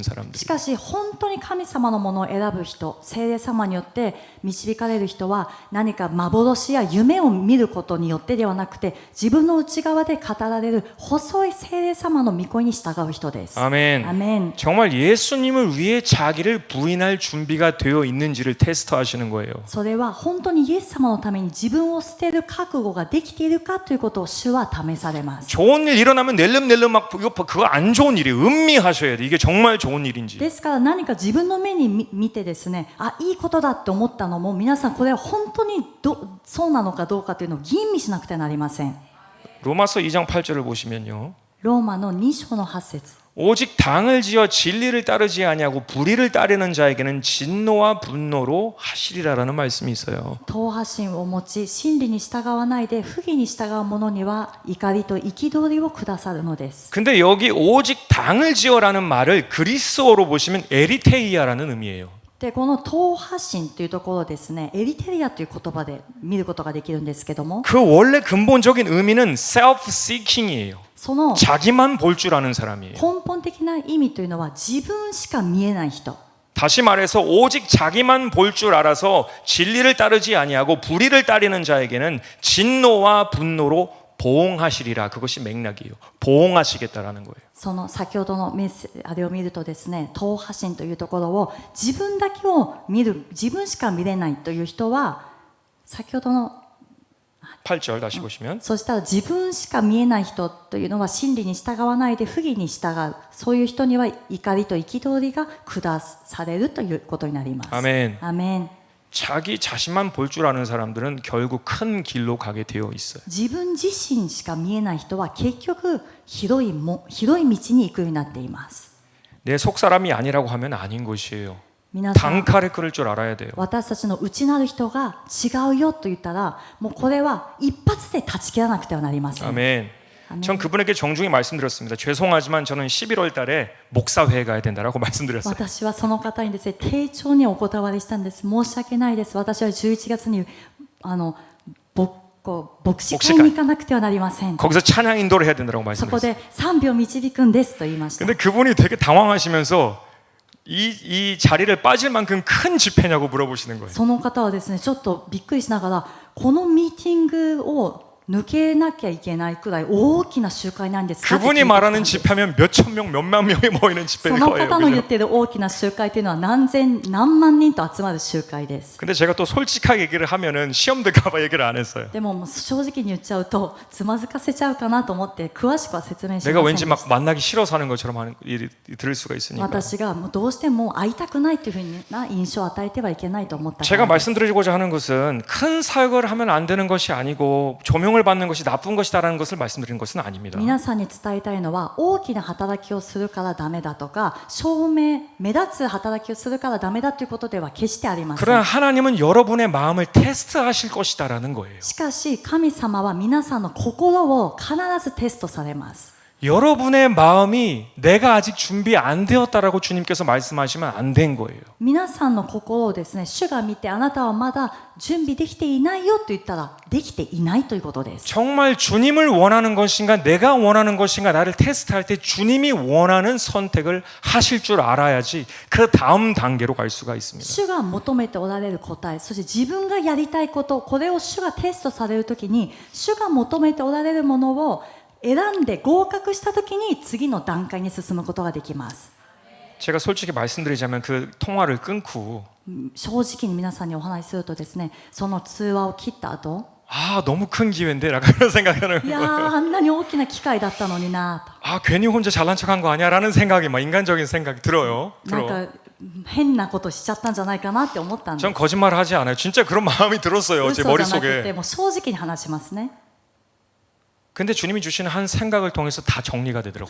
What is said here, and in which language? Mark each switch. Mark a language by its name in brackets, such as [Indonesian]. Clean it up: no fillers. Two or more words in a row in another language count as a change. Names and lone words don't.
[Japanese] し [Korean] 사람들. [Japanese] かし本当に神様のものを選ぶ人、聖霊様によって導かれる人は何か幻や夢を見ることによってではなくて、自分の内側で語られる細い聖霊様の御声に従う人です。 [Korean] 아멘. [Japanese] アメン。 [Korean] 정말 예수님을 위해 자기를 부인할 준비가 되어 있는지를 테스트하시는 거예요. [Japanese] それは本当にイエス様のために自分を捨てる覚悟ができているかということを主は試されます。 [Korean] 좋은 일 일어나면 낼름낼름 막 그거 안 좋은 일이에요. 음미하셔야 돼. 이게 정말 좋은 일인지. [Japanese] ですから何か自分の目に見てですね、いいことだって思ったのも皆さんこれは本当にそうなのかどうかというのを吟味しなくてはなりません。 [Korean] 로마서 2장 8절을 보시면요. [Japanese] ローマの2章の8節 [Korean] 오직 당을 지어 진리를 따르지 아니하고 불의를 따르는 자에게는 진노와 분노로 하시리라라는 말씀이 있어요. [Japanese] 党派心を持ち真理に従わないで不義に従う者には怒りと憤りをくださるのです。 [Korean] 근데 여기 오직 당을 지어라는 말을 그리스어로 보시면 에리테이아라는 의미예요. [Japanese] でこの党派心というところですね、エリテリアという言葉で見ることができるんですけども、 [Korean] 그 원래 근본적인 의미는 self-seeking이에요. [Japanese] その [Korean] 자기만 볼 줄 아는 사람이에요. [Japanese] 根本的な意味というのは自分しか見えない人。 [Korean] 다시 말해서 오직 자기만 볼 줄 알아서 진리를 따르지 아니하고 불의를 따르는 자에게는 진노와 분노로 보응하시리라. 그것이 맥락이에요. 보응하시겠다라는 거예요. [Japanese] その先ほどのあれを見るとですね、党派心というところを自分だけを見る、自分しか見れないという人は、先ほどの [Korean] 8절 다시 보시면 [Japanese] そしたら自分しか見えない人というのは真理に従わないで不義に従う、そういう人には怒りと憤りが下されるということになります。 [Korean] 아멘. [Japanese] アメン。 [Korean] 자기 자신만 볼 줄 아는 사람들은 결국 큰 길로 가게 되어 있어요. [Japanese] 自分自身しか見えない人は結局広い道に行くようになっています。 [Korean] 내 속사람이 아니라고 하면 아닌 것이에요. [Japanese] 皆さん、 [Korean] 단칼에 끊을 줄 알아야 돼요. [Japanese] 私たちの内なる人が違うよと言ったら、もうこれは一発で断ち切らなくてはなりません。 [Korean] 아멘. 아멘. 전 그분에게 정중히 말씀드렸습니다. 죄송하지만 저는 11월 달에 목사회에 가야 된다라고 말씀드렸어요. [Japanese] 私はその方にですね、丁重にお断りしたんです。申し訳ないです。私は11月に牧師会に行かなくてはなりません。 [Korean] 거기서 찬양 인도를 해야 된다고 [Japanese] そこ [Korean] 말씀드렸어요. [Japanese] で賛美を導くんですと言いました。 [Korean] 근데 그분이 되게 당황하시면서 이 자리를 빠질 만큼 큰 집회냐고 물어보시는 거예요. [Japanese] その方はですね、ちょっとびっくりしながら、このミーティングを抜けなきゃいけないくらい大きな集会なんですかって聞いて [Korean] 그분이 [Japanese] きたん [Korean] 말하는 [Japanese] です [Korean] 집회면 몇천 명, 몇만 명이 모이는 [Japanese] そ [Korean] 집회일 [Japanese] の [Korean] 거예요. [Japanese] 方の言っ [Korean] 그죠? [Japanese] ている大きな集会というのは何万人と集まる集会です。 [Korean] 근데 제가 또 솔직하게 얘기를 하면은 시험 들까봐 얘기를 안 했어요. [Japanese] でももう正直に言っちゃうとつまずかせちゃうかなと思って詳しくは説明しません [Korean] 내가 [Japanese] で [Korean] 왠지 [Japanese] した。 [Korean] 막 만나기 싫어서 하는 것처럼 들을 수가 있으니까. [Japanese] 私がもうどうしても会いたくないというふうな印象を与えてはいけないと思ったか [Korean] 제가 [Japanese] らです。 [Korean] 말씀드리고자 하는 것은 큰 사역을 하면 안 되는 것이 아니고 조명을 받는 것이 나쁜 것이다라는 것을 말씀드리는 것은 아닙니다. [Japanese] 皆さんに伝えたいのは大きな働きをするからダメだとか目立つ働きをするからダメだということでは決してありませ [Korean] 그러나 [Japanese] ん。 [Korean] 하나님은 여러분의 마음을 테스트하실 것이다라는 거예요. [Japanese] しかし神様は皆さんの心を必ずテストされます。 [Korean] 여러분의 마음이 내가 아직 준비 안 되었다라고 주님께서 말씀하시면 안 된 거예요. [Japanese] 皆さんの心をですね、主が見てあなたはまだ準備できていないよと言ったらできていないということです。 [Korean] 정말 주님을 원하는 것인가 내가 원하는 것인가 나를 테스트할 때 주님이 원하는 선택을 하실 줄 알아야지 그 다음 단계로 갈 수가 있습니다. [Japanese] 主が求めておられる答え、そして自分がやりたいこと、これを主がテストされるときに、主が求めておられるものを選んで合格したときに次の段階に進むことができます。 [Korean] 제가 솔직히 말씀드리자면 그 통화를 끊고 [Japanese] 正直に皆さんにお話しするとですね、その通話を切った後、 [Korean] 아 너무 큰 기회인데 라고 그런 생각하는 [Japanese] いや [Korean] 거예요. [Japanese] ーあんなに大きな機会だったのになと。 [Korean] 아 괜히 혼자 잘난 척한 거 아니야라는 생각이 막 인간적인 생각이 들어요. [Japanese] なんか変なことしちゃったんじゃないかなって思ったんです。 [Korean] 전 거짓말을 하지 않아요. 진짜 그런 마음이 들었어요. 제 [Japanese] 嘘じゃなくて [Korean] 머릿속에. [Japanese] もう正直に話しますね。 [Korean] 근데 주님이 주시는 한 생각을 통해서 다 정리가 되더라고요.